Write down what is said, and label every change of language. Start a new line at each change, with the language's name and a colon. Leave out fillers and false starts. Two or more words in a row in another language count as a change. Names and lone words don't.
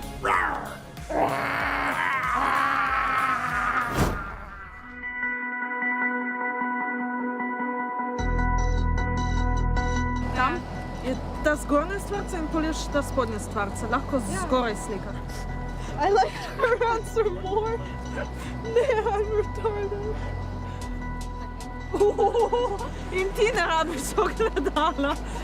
Slovenian: Tam je ta zgornja stvarca in pol je še ta spodnja stvarca. Lahko zgoraj slikaš.
English: I like her answer more. Ne, I'm retarded.
Slovenian: In ti ne rabiš so gledala.